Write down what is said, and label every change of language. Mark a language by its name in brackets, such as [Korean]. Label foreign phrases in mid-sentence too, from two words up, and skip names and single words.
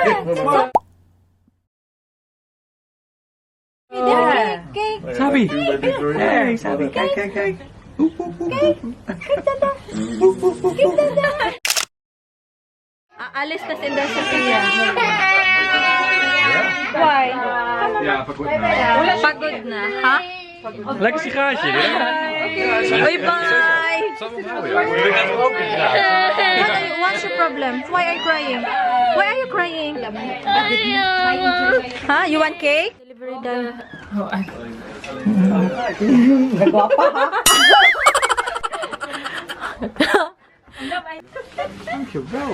[Filipino] Sabi! Hey, sabi! Cake! Aalis na si Sophia. Why? Pagod na, ha? [Dutch] Lekker sigaartje, hè? [English] Uy, bye! What's your problem? Why are you crying? Why are you crying? Huh? You want cake? Delivery done. [Dutch] Dankjewel.